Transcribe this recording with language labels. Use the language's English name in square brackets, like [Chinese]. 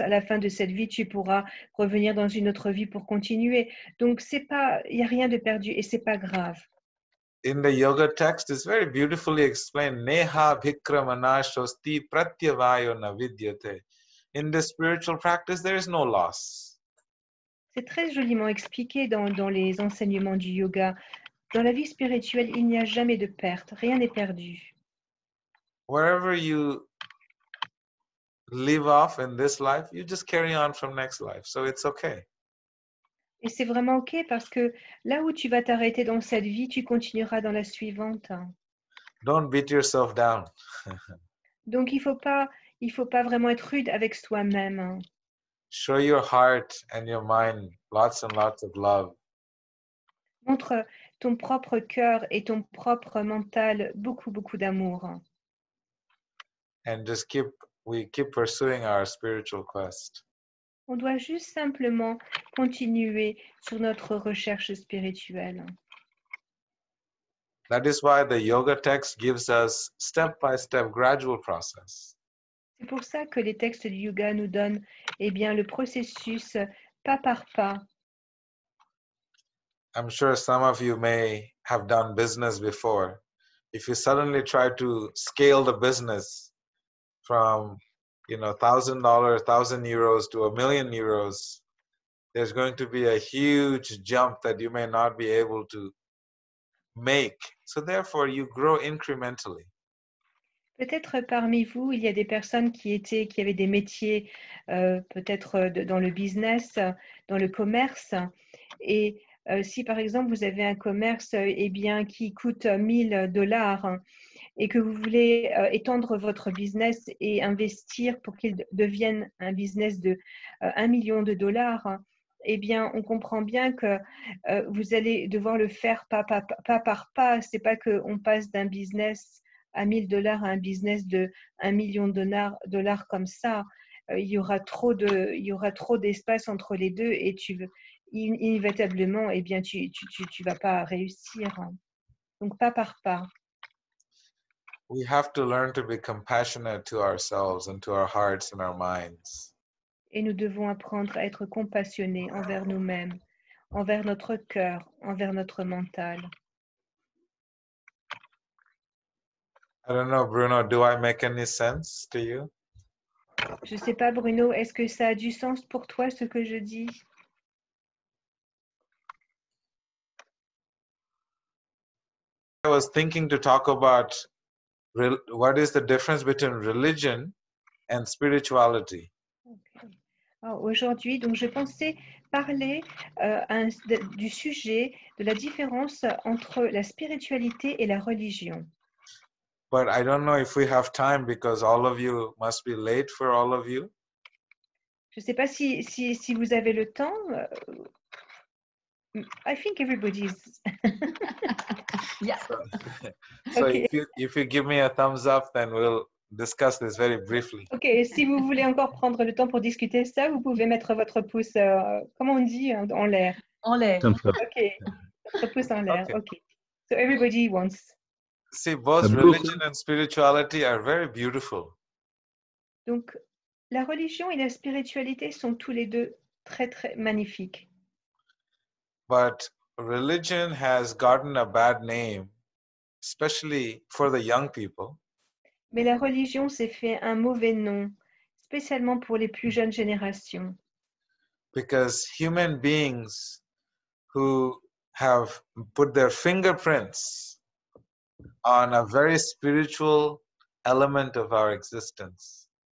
[French] À la fin de cette vie, tu pourras revenir dans une autre vie pour continuer. Donc, il n'y a rien de perdu et c'est pas grave. [English] In the yoga text, it's very beautifully explained. [Sanskrit] Neha bhikramana shosti pratyavayo na vidyate. [English] In the spiritual practice, there is no loss. [French] C'est très joliment expliqué dans les enseignements du yoga. Dans la vie spirituelle, il n'y a jamais de perte, rien n'est perdu. [English] Wherever you leave off in this life, you just carry on from next life. So it's okay. [French] Et c'est vraiment OK parce que là où tu vas t'arrêter dans cette vie, tu continueras dans la suivante. [English] Don't beat yourself down. [French] Donc, il faut pas vraiment être rude avec soi-même. [English] Show your heart and your mind lots and lots of love. [French] Montre ton propre cœur et ton propre mental beaucoup, beaucoup d'amour. [English] And just keep pursuing our spiritual quest. [French] On doit juste simplement continuer sur notre recherche spirituelle. [English] That is why the yoga text gives us step-by-step gradual process. [French] C'est pour ça que les textes du yoga nous donnent le processus pas par pas. [English] I'm sure some of you may have done business before. If you suddenly try to scale the business from, $1,000, 1,000 euros to €1,000,000, there's going to be a huge jump that you may not be able to make. So therefore, you grow incrementally. [French] Peut-être parmi vous, il y a des personnes qui avaient des métiers peut-être dans le business, dans le commerce. Et si par exemple vous avez un commerce qui coûte $1,000 et que vous voulez étendre votre business et investir pour qu'il devienne un business de $1,000,000, eh bien, on comprend bien que vous allez devoir le faire pas par pas. C'est pas qu'on passe d'un business à $1,000 à un business de $1,000,000 comme ça. Il y aura trop d'espace entre les deux et inévitablement, eh bien, tu vas pas réussir. Donc, pas par pas. [English] We have to learn to be compassionate to ourselves and to our hearts and our minds. [French] Et nous devons apprendre à être compassionnés envers nous-mêmes, envers notre cœur, envers notre mental. [English] I don't know, Bruno, do I make any sense to you? [French] Je ne sais pas, Bruno, est-ce que ça a du sens pour toi, ce que je dis? [English] I was thinking to talk about what is the difference between religion and spirituality. Okay. [French] Aujourd'hui, donc je pensais parler du sujet de la différence entre la spiritualité et la religion. [English] But I don't know if we have time because all of you must be late for all of you. [French] Je ne sais pas si vous avez le temps. [English] I think everybody's. Yeah. So Okay. if you give me a thumbs up, then we'll discuss this very briefly. [French] Ok, si vous voulez encore prendre le temps pour discuter ça, vous pouvez mettre votre pouce, comment on dit, en l'air. En l'air. Ok, votre pouce en l'air. [English] Okay. Ok. So everybody wants. See, both religion and spirituality are very beautiful. [French] Donc, la religion et la spiritualité sont tous les deux très, très magnifiques. [English] But religion has gotten a bad name, especially for the young people. [French] Mais la religion s'est fait un mauvais nom, spécialement pour les plus jeunes générations. [English] Because human beings who have put their fingerprints on a very spiritual element of our existence.